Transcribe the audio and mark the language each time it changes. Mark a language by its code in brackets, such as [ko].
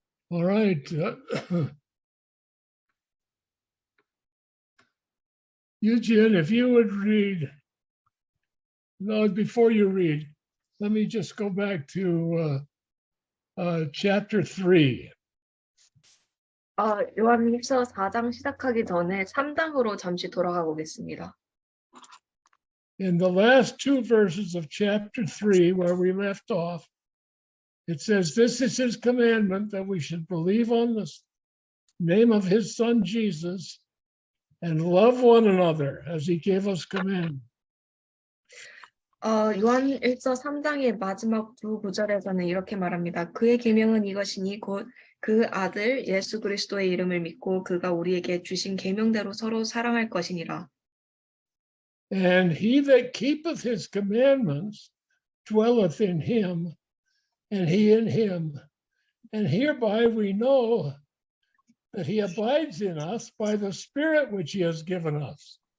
[en] All right. Eugene, if you would read. No, before you read, let me just go back to chapter 3. [ko] 요한 1서 4장 시작하기 전에 3장으로 잠시 돌아가 보겠습니다. [en] In the last two verses of chapter 3, where we left off, it says, "This is his commandment, that we should believe on the name of his son Jesus and love one another as he gave us command." [ko] 요한 1서 3장의 마지막 두 구절에서는 이렇게 말합니다. 그의 계명은 이것이니 곧 그 아들 예수 그리스도의 이름을 믿고 그가 우리에게 주신 계명대로 서로 사랑할 것이니라. [en] And he that keepeth his commandments dwelleth in him, and he in him. And hereby we know that he abides in us by the Spirit which he has given us.